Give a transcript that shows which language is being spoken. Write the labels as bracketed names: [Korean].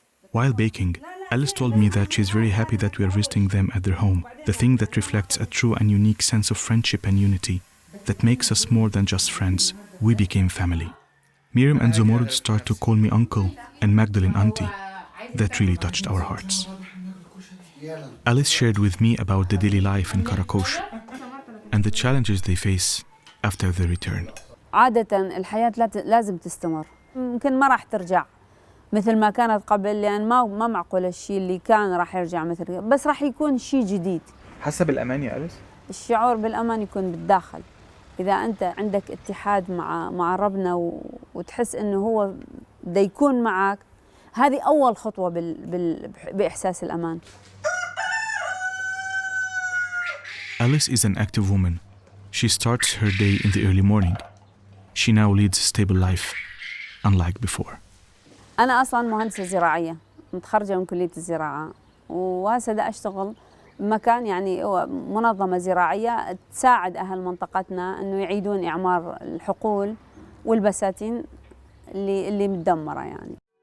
[English] While baking, Alice told me that she's very happy that we are visiting them at their home, the thing that reflects a true and unique sense of friendship and unity that makes us more than just friends. We became family. Myriam and Zumurud start to call me uncle and Magdalene auntie. That really touched our hearts. Alice shared with me about the daily life in Qaraqosh and the challenges they face after their return. [Arabic] عادة الحياة لازم تستمر، يمكن ما راح ترجع مثل ما كانت قبل، لأن ما معقول الشيء اللي كان راح يرجع مثل، بس راح يكون شيء جديد. حاسة بالأمان يا أليس؟ الشعور بالأمان يكون بالداخل، إذا أنت عندك اتحاد مع ربنا وتحس إنه هو بده يكون معك، هذه أول خطوة بإحساس الأمان. [English] Alice is an active woman. She starts her day in the early morning. She now leads a stable life, unlike before. [Arabic] أنا أصلاً مهندسة زراعية، متخرجة من كلية الزراعة، وهسه دا أشتغل بمكان يعني هو منظمة زراعية تساعد أهل منطقتنا إنه يعيدون إعمار الحقول والبساتين اللي متدمرة يعني.